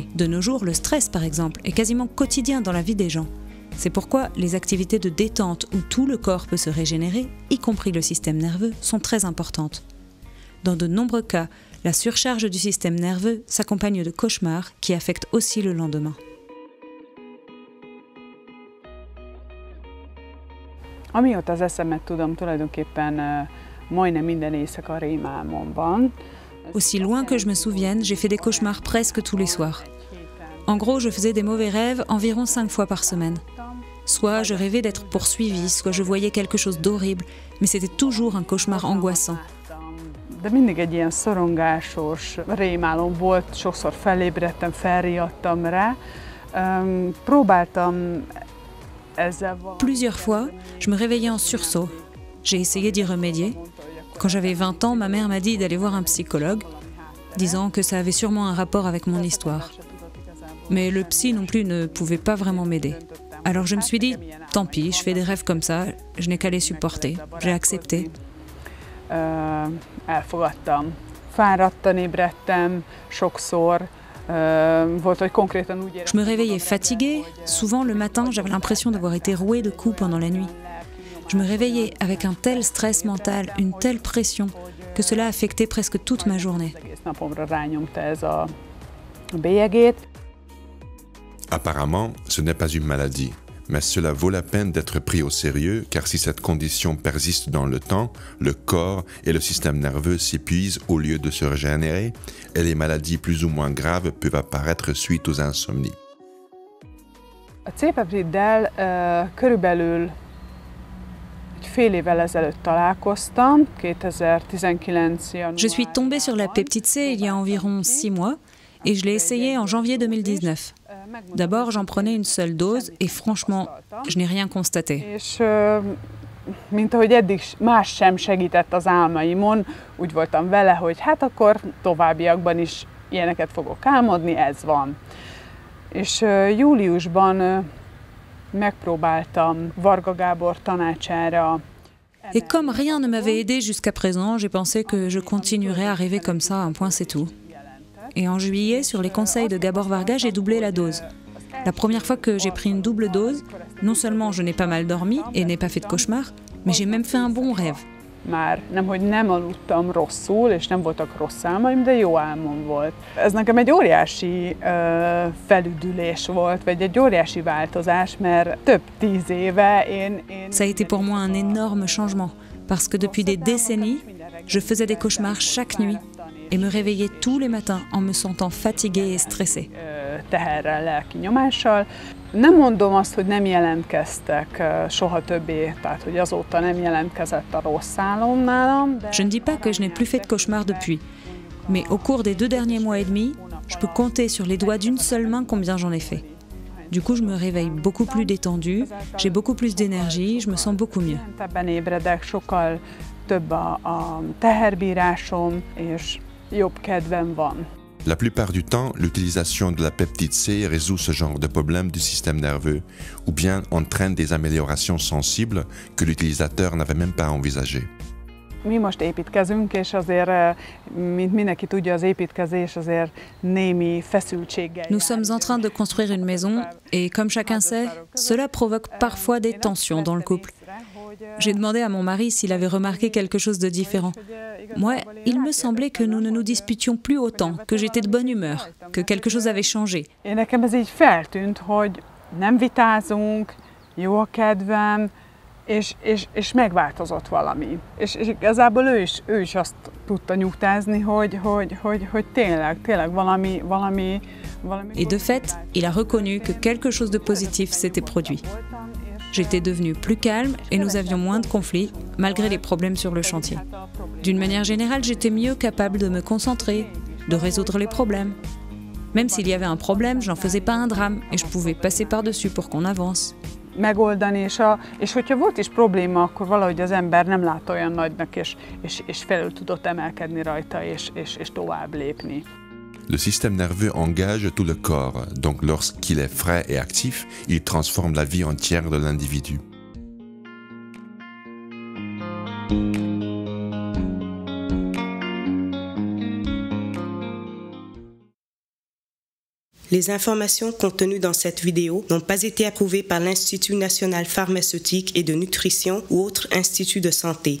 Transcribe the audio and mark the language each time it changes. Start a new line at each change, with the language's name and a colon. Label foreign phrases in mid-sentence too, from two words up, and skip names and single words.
French: De nos jours, le stress par exemple est quasiment quotidien dans la vie des gens. C'est pourquoi les activités de détente où tout le corps peut se régénérer, y compris le système nerveux, sont très importantes. Dans de nombreux cas, la surcharge du système nerveux s'accompagne de cauchemars qui affectent aussi le lendemain.
Hungarian: Amióta az eszemet tudom, tulajdonképpen majdnem minden éjszaka rémálmom van.
French: Aussi loin que je me souvienne, j'ai fait des cauchemars presque tous les soirs. En gros, je faisais des mauvais rêves environ 5 fois par semaine. Soit je rêvais d'être poursuivie, soit je voyais quelque chose d'horrible, mais c'était toujours un cauchemar angoissant.
Hungarian: De mindig egy ilyen szorongásos rémálom volt, sokszor felébredtem, felriadtam rá. Próbáltam ezzel valami...
French: Plusieurs fois, je me réveillais en sursaut. J'ai essayé d'y remédier. Quand j'avais 20 ans, ma mère m'a dit d'aller voir un psychologue, disant que ça avait sûrement un rapport avec mon histoire. Mais le psy non plus ne pouvait pas vraiment m'aider. Alors je me suis dit, tant pis, je fais des rêves comme ça, je n'ai qu'à les supporter. J'ai accepté.
Hungarian: Elfogadtam. Fáradtan ébredtem sokszor.
French: Je me réveillais fatiguée. Souvent le matin, j'avais l'impression d'avoir été rouée de coups pendant la nuit. Je me réveillais avec un tel stress mental, une telle pression, que cela affectait presque toute ma journée. Apparemment, ce n'est pas une maladie, mais cela vaut la peine d'être pris au sérieux car si cette condition persiste dans le temps, le corps et le système nerveux s'épuisent au lieu de se régénérer et les maladies plus ou moins graves peuvent apparaître suite aux insomnies.
Hungarian: A C-peptiddel körülbelül fél évvel ezelőtt találkoztam, 2019.
French: Je suis tombée sur la peptide C il y a environ 6 mois et je l'ai essayée en janvier 2019. D'abord, j'en prenais une seule dose et franchement, je n'ai rien constaté.
Hungarian: És mint ahogy eddig más sem segített az álmaimon, úgy voltam vele, hogy hát akkor továbbiakban is ilyeneket fogok álmodni, ez van. És júliusban megpróbáltam Varga Gábor tanácsára.
French: Et comme rien ne m'avait aidé jusqu'à présent, j'ai pensé que je continuerais à rêver comme ça, un point c'est tout. Et en juillet, sur les conseils de Gabor Varga, j'ai doublé la dose. La première fois que j'ai pris une double dose, non seulement je n'ai pas mal dormi et n'ai pas fait de cauchemar, mais j'ai même fait un bon rêve.
Hungarian: Már nemhogy nem aludtam rosszul, és nem voltak rossz álmaim, de jó álmom volt. Ez nekem egy óriási felüdülés volt, vagy egy óriási változás, mert több 10 éve én...
French: Ça a été pour moi un énorme changement, parce que depuis des décennies, je faisais des cauchemars chaque nuit et me réveillais tous les matins en me sentant fatiguée et stressée.
Hungarian: Teherrel, lelki nyomással. Nem mondom azt, hogy nem jelentkeztek soha többé, tehát hogy azóta nem jelentkezett a rossz álom nálam.
French: Je ne dis pas que je n'ai plus fait de cauchemars depuis, mais au cours des 2 derniers mois et demi, je peux compter sur les doigts d'une seule main combien j'en ai fait. Du coup, je me réveille beaucoup plus détendue, j'ai beaucoup plus d'énergie, je me sens beaucoup mieux.
Hungarian: Ebben ébredek, sokkal több a teherbírásom, és jobb kedvem van.
French: La plupart du temps, l'utilisation de la peptide C résout ce genre de problème du système nerveux ou bien entraîne des améliorations sensibles que l'utilisateur n'avait même pas envisagées.
Hungarian: Mi most építkezünk, és azért, mint mindenki tudja, az építkezés azért némi feszültséggel.
French: Nous sommes en train de construire une maison et comme chacun sait, cela provoque parfois des tensions dans le couple. J'ai demandé à mon mari s'il avait remarqué quelque chose de différent. Moi, il me semblait que nous ne nous disputions plus autant, que j'étais de bonne humeur, que quelque chose avait changé.
Hungarian: Én nekem ez így feltűnt, hogy nem vitázunk, jó a kedvem, és megváltozott valami. És igazából ő is azt tudta nyugtázni, hogy tényleg valami...
French: Et de fait, il a reconnu que quelque chose de positif s'était produit. J'étais devenue plus calme et nous avions moins de conflits, malgré les problèmes sur le chantier. D'une manière générale, j'étais mieux capable de me concentrer, de résoudre les problèmes. Même s'il y avait un problème, j'en faisais pas un drame et je pouvais passer par-dessus pour qu'on avance.
Hungarian: Megoldani, és hogyha volt is probléma, akkor valahogy az ember nem látta olyan nagynak, és felül tudott emelkedni rajta, és tovább lépni.
French: Le système nerveux engage tout le corps, donc lorsqu'il est frais et actif, il transforme la vie entière de l'individu. Les informations contenues dans cette vidéo n'ont pas été approuvées par l'Institut national pharmaceutique et de nutrition ou autre institut de santé.